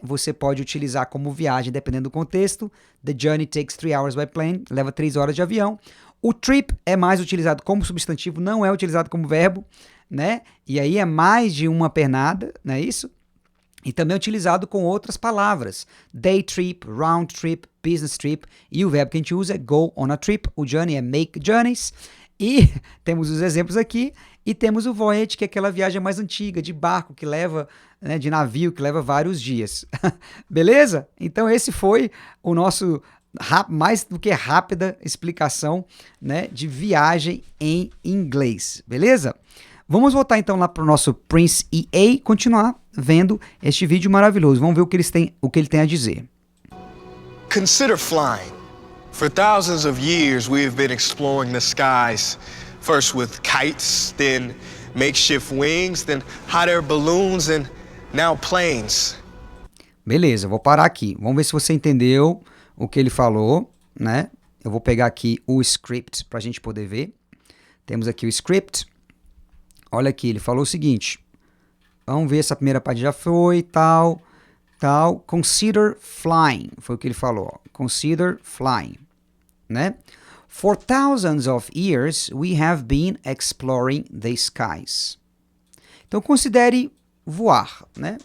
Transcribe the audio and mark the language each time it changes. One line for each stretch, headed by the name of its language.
Portuguese: Você pode utilizar como viagem, dependendo do contexto.
English: The journey takes 3 hours by plane,
Portuguese: leva 3 horas de avião. O trip é mais utilizado como substantivo, não é utilizado como verbo, né? E aí é mais de uma pernada, não é isso? E também é utilizado com outras palavras.
English: Day trip, round trip, business trip.
Portuguese: E o verbo que a gente usa é
English: go on a trip.
Portuguese: O journey é
English: make journeys.
Portuguese: E temos os exemplos aqui. E temos o voyage, que é aquela viagem mais antiga, de barco, que leva, né, de navio, que leva vários dias. Beleza? Então esse foi o nosso mais do que rápida explicação, né, de viagem em inglês. Beleza? Vamos voltar então lá para o nosso Prince EA e continuar vendo este vídeo maravilhoso. Vamos ver o que ele tem a dizer.
English: Consider flying. For thousands of years we have been exploring the skies. First with kites, then makeshift wings, then hot air balloons, and now planes.
Portuguese: Beleza, vou parar aqui. Vamos ver se você entendeu o que ele falou, né? Eu vou pegar aqui o script para a gente poder ver. Temos aqui o script. Olha aqui, ele falou o seguinte. Vamos ver, essa primeira parte já foi, tal.
English: Consider flying,
Portuguese: foi o que ele falou.
English: Consider flying, né? For thousands of years, we have been exploring the skies.
Portuguese: Então, considere voar, né?